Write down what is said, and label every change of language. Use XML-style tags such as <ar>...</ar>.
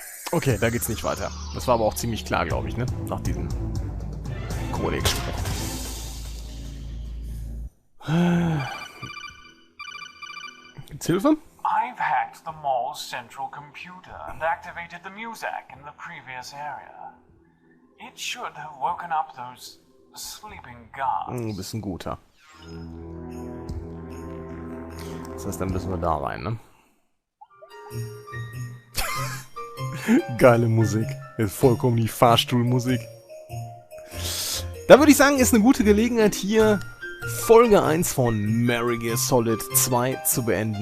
<de>Okay, da geht's nicht weiter. Das war aber auch ziemlich klar, glaube ich, ne? Nach diesem Codec-Spruch. Gibt's Hilfe?</de> <en>I've hacked the mall's central computer and activated the Muzak in the previous area. It should have woken up those sleeping guards.</en> <de>Du bist ein guter. Das heißt, dann müssen wir da rein, ne? Geile Musik. Ist vollkommen die Fahrstuhlmusik. Da würde ich sagen, ist eine gute Gelegenheit, hier Folge 1 von Merry Gear Solid 2 zu beenden.</de>